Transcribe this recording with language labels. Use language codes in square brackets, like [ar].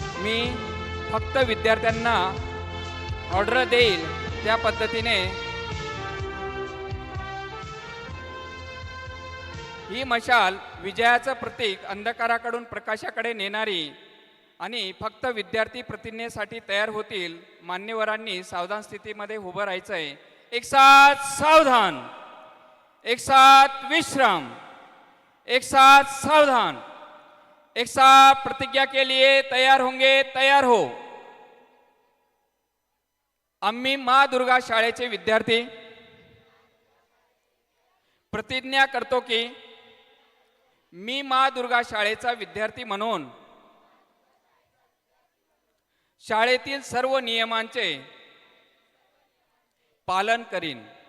[mr] मी फक्त विद्यार्थ्यांना ऑर्डर देईल त्या पद्धतीने ही मशाल विजयाचं प्रतीक अंधकाराकडून प्रकाशाकडे नेणारी आणि फक्त विद्यार्थी प्रतिज्ञेसाठी तयार होतील। मान्यवरांनी सावधान स्थितीमध्ये उभं राहायचं आहे। [hi] एक साथ सावधान, एक साथ विश्राम, एक साथ सावधान, एक साथ प्रतिज्ञा के लिए तैयार होंगे, तैयार हो। [mr] आम्ही माँ दुर्गा शाळेचे विद्यार्थी प्रतिज्ञा करतो की मी माँ दुर्गा शाळेचा विद्यार्थी म्हणून शाळेतील सर्व नियमांचे पालन करीन।